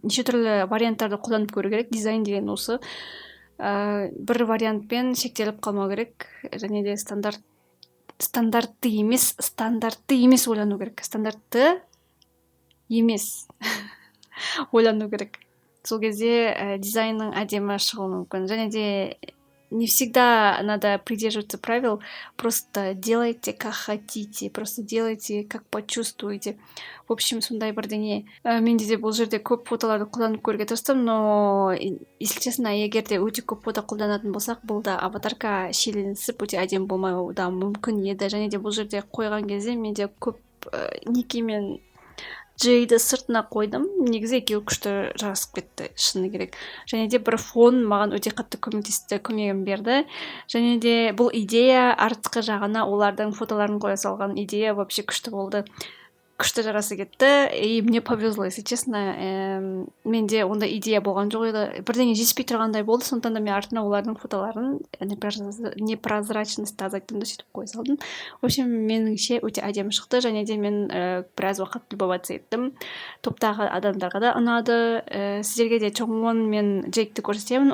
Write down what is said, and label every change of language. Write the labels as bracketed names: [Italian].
[Kazakh] Неше түрлі варианттарды қолданып көру керек. Дизайн деген осы бір вариантпен шектеліп қалмау керек, және де стандартты емес ойлану керек. Стандартты емес ойлану керек. Сол кезде дизайнның әдемі шығуы мүмкін. Және де [Russian] не всегда надо придерживаться правил. Просто делайте как хотите, просто делайте как почувствуете. В общем, [Kazakh] сондай бірдеңе. Менде де бұл жерде көп фотоларды қолданып көруге тырыстым, [Russian] но если честно, [Kazakh] егер де өте көп фото қолданатын болсақ, бұл да аватарка шиеленісіп өте әдемі болмауы да мүмкін еді. Және де бұл жерде қойған кезде менде көп Ники мен Джейді сыртына қойдым. Негізі екеуі күшті жарасып кетті, шыны керек. Және де бір фон маған өте қатты көмектесті, көмегін берді. Және де бұл идея артқы жағына олардың фотоларын қоя салған идея вообще күшті болды. Күшті жарасы кетті. [Russian] И мне повезло, если честно. [Kazakh] Менде онда идея болған жоқ еді. Бірдеңе жетіспей тұрғандай болды. Сондықтан да мен артына олардың фотоларын непрозрачность азайттым да сөйтіп қоя салдым. [Russian] В общем, [Kazakh] меніңше өте әдемі шықты. Және де мен біраз уақыт любоваться еттім. Топтағы адамдарға да ұнады. Сіздерге де Чонгвон мен Джейкті көрсетемін.